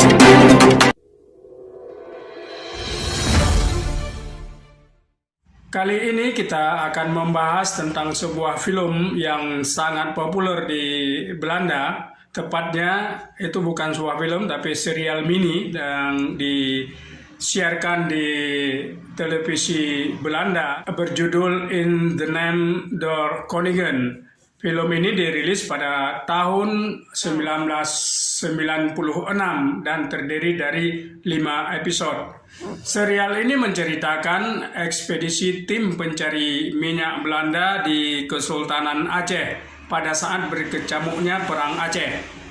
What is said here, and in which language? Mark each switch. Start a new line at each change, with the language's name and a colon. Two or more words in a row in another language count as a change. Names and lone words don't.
Indonesian: Kali ini kita akan membahas tentang sebuah film yang sangat populer di Belanda. Tepatnya itu bukan sebuah film tapi serial mini yang disiarkan di televisi Belanda berjudul In the Name der Koningen. Film ini dirilis pada tahun 1996 dan terdiri dari 5 episode. Serial ini menceritakan ekspedisi tim pencari minyak Belanda di Kesultanan Aceh pada saat berkecamuknya Perang Aceh.